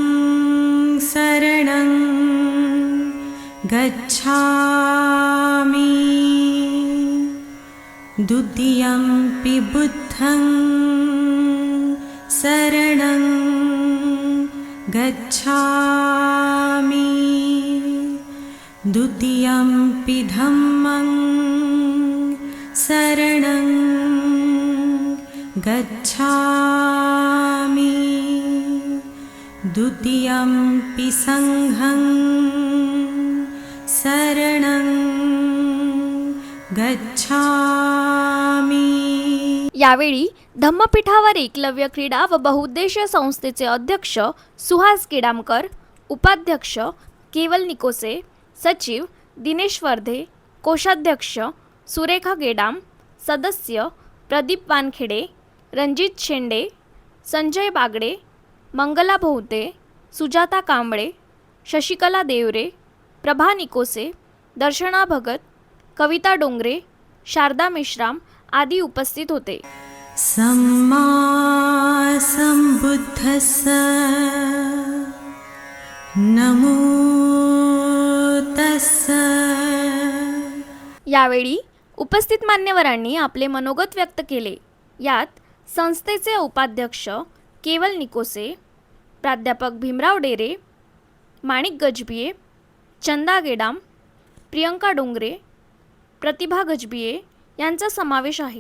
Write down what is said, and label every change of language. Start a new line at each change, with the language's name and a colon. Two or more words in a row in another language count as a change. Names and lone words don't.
Pali: शरणं गच्छामि द्वितीयंपि बुद्धं शरणं गच्छामि द्वितीयंपि धम्मं शरणं गच्छामि द्वितीयंपि संघं शरणं गच्छामि.
Marathi: यावेळी धम्मपीठावर एकलव्य क्रीडा व बहुउद्देशीय संस्थेचे अध्यक्ष सुहास केडामकर, उपाध्यक्ष केवल निकोसे, सचिव दिनेश वर्धे, कोषाध्यक्ष सुरेखा गेडाम, सदस्य प्रदीप वानखेडे, रणजित शेंडे, संजय बागडे, मंगला भोवते, सुजाता कांबळे, शशिकला देवरे, प्रभा निकोसे, दर्शना भगत, कविता डोंगरे, शारदा मेश्राम आदी उपस्थित होते.
Pali: सम्मा सम्बुद्धस्स नमो तस्स.
Marathi: यावेळी उपस्थित मान्यवरांनी आपले मनोगत व्यक्त केले. यात संस्थेचे उपाध्यक्ष केवल निकोसे, प्राध्यापक भीमराव डेरे, माणिक गजबिये, चंदा गेडाम, प्रियंका डोंगरे, प्रतिभा गजबिये यांचा समावेश आहे.